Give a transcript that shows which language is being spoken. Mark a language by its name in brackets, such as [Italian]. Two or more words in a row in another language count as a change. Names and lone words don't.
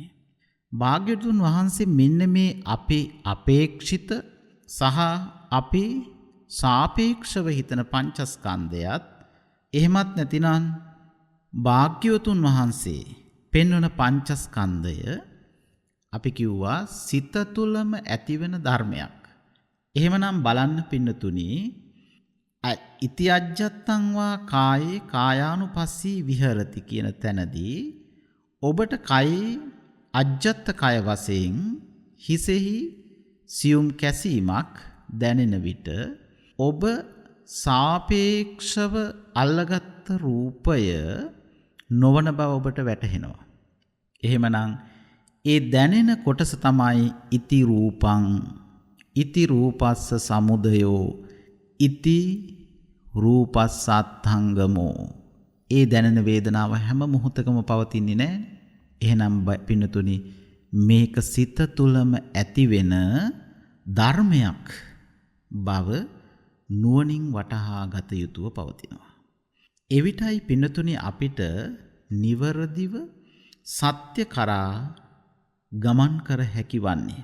[Sinhala] භාග්‍යවතුන් වහන්සේ මෙන්න මේ අපේ අපේක්ෂිත සහ අපි සාපේක්ෂව හිතන පංචස්කන්ධයත් එහෙමත් නැතිනම් භාග්‍යවතුන් වහන්සේ පෙන්වන පංචස්කන්ධය අපි කිව්වා සිත තුළම ඇතිවෙන ධර්මයක්. එහෙමනම් බලන්න පින්නතුනි [Pali] ඉති අජ්ජත්තං වා කායේ කායානුපස්සී විහෙරති [Sinhala] කියන තැනදී ඔබට කයේ අජ්ජත්ත කය වශයෙන් හිසෙහි සියුම් කැසීමක් දැනෙන විට ඔබ සාපේක්ෂව අල්ලගත් රූපය නොවන බව ඔබට වැටහෙනවා. එහෙමනම් ඒ දැනෙන කොටස තමයි [Pali] ඉති රූපං ඉති රූපස්ස සමුදයෝ ඉති රූපස්සත්හංගමෝ. [Sinhala] ඒ දැනෙන වේදනාව හැම මොහොතකම පවතින්නේ නැහැ. එහෙනම් පින්නතුනි මේක සිත තුළම ඇතිවෙන ධර්මයක් බව නුවණින් වටහා ගත යුතුව පවතිනවා. එවිටයි පින්නතුනි අපිට නිවරදිව සත්‍ය කරා ගමන් කර හැකි වන්නේ.